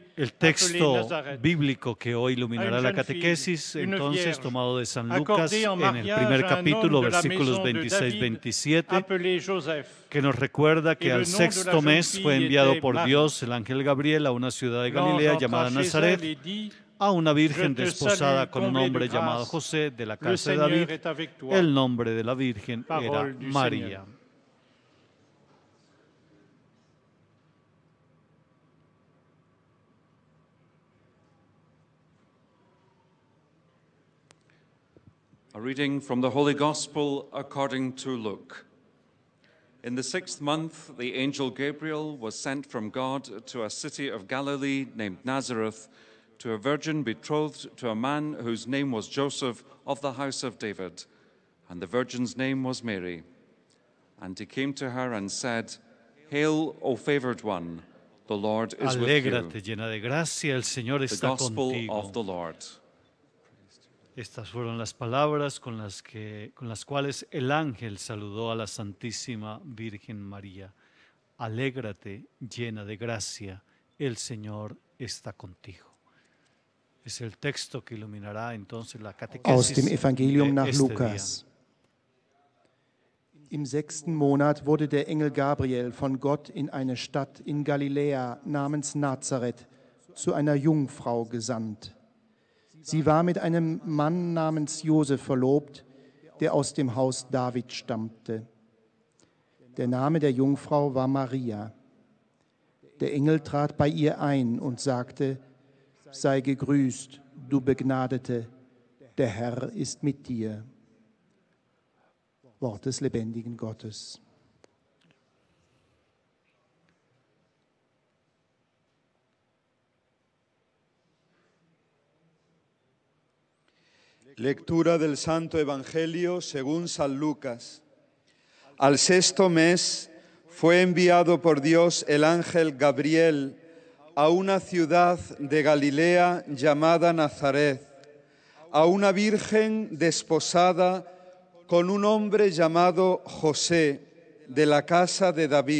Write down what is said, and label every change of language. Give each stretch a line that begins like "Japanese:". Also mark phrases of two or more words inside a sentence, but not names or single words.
Spanish: El texto bíblico que hoy iluminará la catequesis, entonces tomado de San Lucas, en el primer capítulo, versículos 26-27, que nos recuerda que al sexto mes fue enviado por Dios el ángel Gabriel a una ciudad de Galilea llamada Nazaret, a una virgen desposada con un hombre llamado José, de la casa de David. El nombre de la virgen era María.
English: A reading from the Holy Gospel according to Luke. In the 6th month, the angel Gabriel was sent from God to a city of Galilee named Nazareth, to a virgin betrothed to a man whose name was Joseph, of the house of David, and the virgin's name was Mary. And he came to her and said, Hail, O favored one, the Lord is with you.
Spanish: Alégrate, llena de gracia, el Señor está
English: The Gospel
Spanish: contigo.
English: of the Lord.
Spanish: Estas fueron las palabras con las cuales el ángel saludó a la Santísima Virgen María. Alégrate, llena de gracia, el Señor está contigo. Es el texto que iluminará entonces la catequesis
German: Aus dem Evangelium nach
Spanish: este
German: Lukas. Im 6. Monat wurde der Engel Gabriel von Gott in eine Stadt in Galiläa namens Nazareth zu einer Jungfrau gesandt. Sie war mit einem Mann namens Josef verlobt, der aus dem Haus David stammte. Der Name der Jungfrau war Maria. Der Engel trat bei ihr ein und sagte: Sei gegrüßt, du Begnadete, der Herr ist mit dir. Wort des lebendigen Gottes.
Spanish: Lectura del Santo Evangelio según San Lucas. Al sexto mes fue enviado por Dios el ángel Gabriel a una ciudad de Galilea llamada Nazaret, a una virgen desposada con un hombre llamado José, de la casa de David.